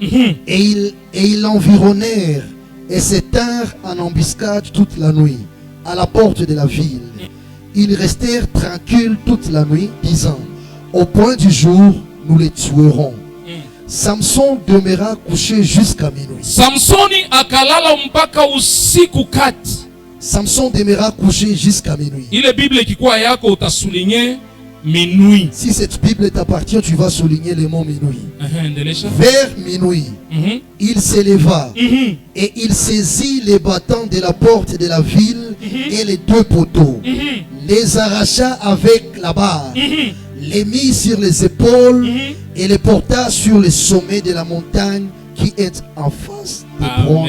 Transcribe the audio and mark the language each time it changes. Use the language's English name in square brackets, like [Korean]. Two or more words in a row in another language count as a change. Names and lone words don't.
[French] Et ils l'environnèrent et se tinrent en embuscade toute la nuit à la porte de la ville. Ils restèrent tranquilles toute la nuit, disant: au point du jour, nous les tuerons. Samson demeura couché jusqu'à minuit. [Swahili] Samsoni akalala mpaka usiku kati. [French] Samson demeura couché jusqu'à minuit. [Swahili] Ile Bible ikikuwa yako utasulinye minuit. [French] Si cette Bible t'appartient, tu vas souligner le mot minuit. Vers minuit, il s'éleva et il saisit les battants de la porte de la ville et les deux poteaux, les arracha avec la barre, les mit sur les épaules et les porta sur le sommet de la montagne qui est en face de Bron.